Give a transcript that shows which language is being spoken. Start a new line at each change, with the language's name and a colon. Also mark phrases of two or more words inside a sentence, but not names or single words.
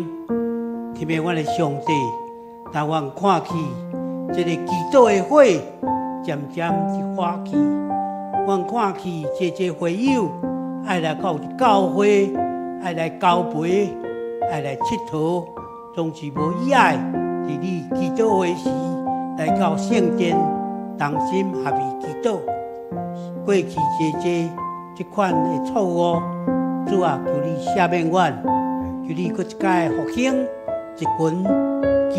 Min Nan Chinese: 特别我的上帝，当我看起这个祈祷的火渐渐一化去，我看起这会友爱来到教会，爱来交陪，爱来佚佗， 总是无意爱，伫你祈祷会时来到圣殿，同心合意祈祷。过去这款的错误，主啊，求你赦免阮，求你搁一届复兴一群祈